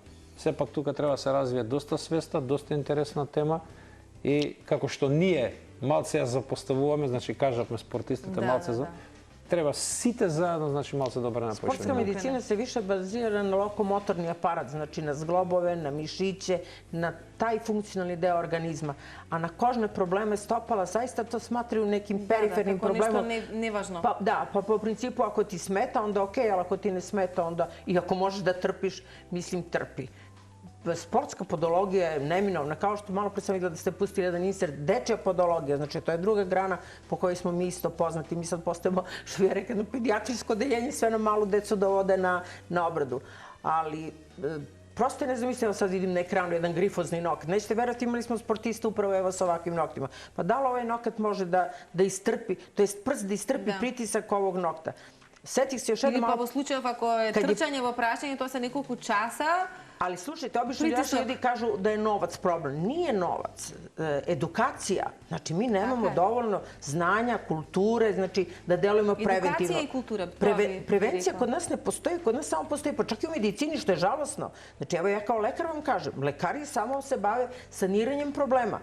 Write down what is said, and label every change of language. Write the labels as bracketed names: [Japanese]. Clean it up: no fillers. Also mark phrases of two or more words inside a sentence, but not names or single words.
[Macedonian] Сепак тука треба да се развие доста свеста, доста интересна тема и како што ние малце ја запоставуваме, значи кажавме спортистите малце за треба сите заедно, значи малце да обрнеме повеќе. [Serbian] Спортска медицина се више базира на локомоторни апарат, значи на зглобове, на мишиće, на тај функционални дел организма. А на кожне проблеме стопала, заista to smatraju nekim perifernim problemom. [Macedonian] Да, нешто неважно. [Serbian] Pa po principu ako ti smeta, onda okej, ali ako ti ne smeta, onda i ako možeš da trpiš, mislim trpi. Sportska podologija je neminovna, kao što malo pre sam videla da ste pustili jedan insert, dečja podologija, znači to je druga grana po kojoj smo mi isto poznati. Mi sad postajemo, što bi ja rekao, pedijatrijsko odeljenje, sve na malu decu dovode na obradu. Ali prosto je nezamislivo, sad vidim na ekranu jedan grifozni nokat. Nećete verovati, imali smo sportista upravo evo sa ovakvim noktima. Pa da li ovaj nokat može da istrpi, to jest prst da istrpi pritisak ovog nokta? Setih se još jednom... [Macedonian] Или па во случајов ако е трчање во прашање, тоа се неколку часа. [Serbian] Ali slušajte, obično ljudi kažu da je novac problem. Nije novac. Edukacija. Znači, mi nemamo dovoljno znanja, kulture, znači da delujemo preventivno. Edukacija i kultura. Prevencija kod nas ne postoji, kod nas samo postoji, pa čak i u medicini, što je žalosno. Znači, evo ja kao lekar vam kažem, lekari samo se bave saniranjem problema.